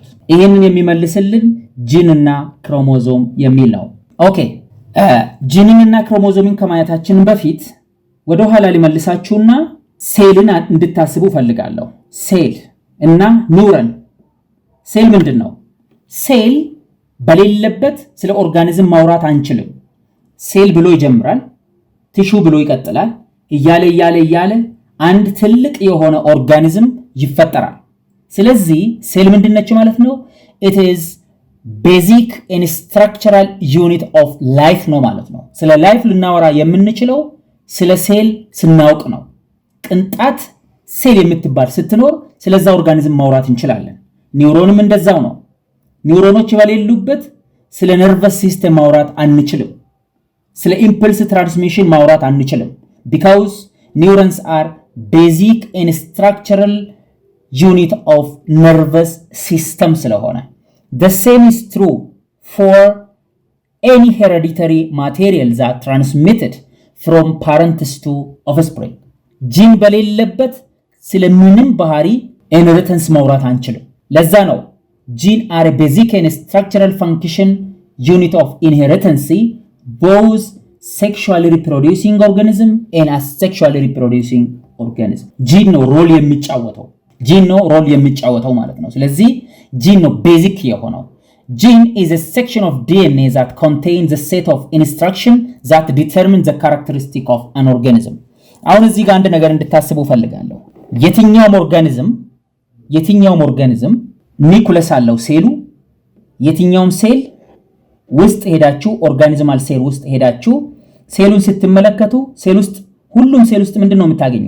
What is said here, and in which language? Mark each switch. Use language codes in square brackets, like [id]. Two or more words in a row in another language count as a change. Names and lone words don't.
[am] ይሄንን የሚመልስልን ጂንና ክሮሞዞም የሚል ነው። ኦኬ ጂንንና ክሮሞዞምን ከማየታችን በፊት ወደ ኋላ ሊመልሳችሁና ሴልን እንድታስቡ ፈልጋለሁ። ሴል እና ኒውረን። ሴል ምንድነው? ሴል በሌለበት ስለ ኦርጋኒዝም ማውራት አንችልም። ሴል ብሎ ይጀምራል፣ ቲሹ ብሎ ይቀጥላል፣ እያለ አንድ ትልቅ የሆነ ኦርጋኒዝም ይፈጠራል። ስለዚህ ሴል ምንድነች ማለት ነው? [en] it is basic and structural unit of life [am] ነው ማለት ነው። ስለ ላይፍ ልናወራ የምንችለው ስለ ሴል ስናውቅ ነው። ቅንጣት ሴል የምትባል ስትኖር ስለዛ ኦርጋኒዝም ማውራት እንችላለን። ኒውሮንም እንደዛው ነው። ኒውሮኖች በሌሉበት ስለ [en] nervous system [am] ማውራት አንችልም። ስለ [en] impulse transmission [am] ማውራት አንችልም። [en] because neurons are basic and structural unit of nervous system ስለሆነ the same is true for any hereditary material that transmitted from parents to offspring [am] ጂን በሌለበት ስለምንም ባህሪ ኢንሄሪተንስ ማውራት አንችልም። ለዛ ነው [en] ጂን are a basic and structural function unit of inheritance both sexually reproducing organism and asexually reproducing organism [am] ጂን ነው ሮል የሚጫወተው ማለት ነው። ስለዚህ ጂን ነው ቤዚክ የሆነው። [en] Gene is a section of DNA that contains a set of instruction that determine the characteristic of an organism [am] አሁን እዚህ ጋር አንድ ነገር እንድታስቡ ፈልጋለሁ። የትኛውም ኦርጋኒዝም ኒኩለስ አለው ሴሉ። የትኛውም ሴል ውስጥ ሄዳችሁ [en] organismal cell [am] ውስጥ ሄዳችሁ ሴሉን ስትመለከቱ ሁሉም ሴል ውስጥ ምንድነው የምታገኙት?